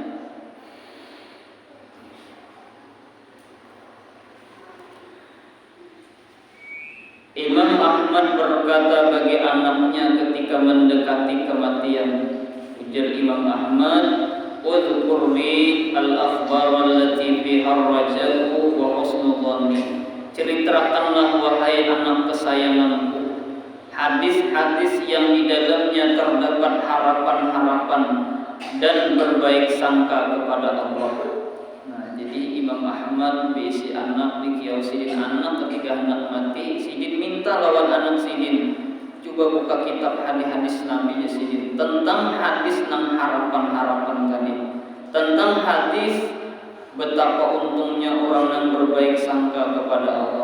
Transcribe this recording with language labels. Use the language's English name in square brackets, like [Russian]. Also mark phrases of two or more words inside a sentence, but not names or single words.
[Indonesian] Imam Ahmad berkata bagi anaknya ketika mendekati kematian ujar Imam Ahmad [Arabic] اذكر لي الأخبار التي بها الرجاء وحسن الظن [Indonesian] ceritakanlah wahai anak kesayanganku hadis-hadis yang di dalamnya terdapat harapan-harapan dan berbaik sangka kepada Allah. [Banjar] Nah, jadi Imam Ahmad bisi anak dikiau sidin anak ketika anak mati sidin minta lawan anak sidin coba buka kitab hadis-hadis Nabi sidin tentang hadis nang harapan-harapan kami tentang hadis betapa untungnya orang yang berbaik sangka kepada Allah.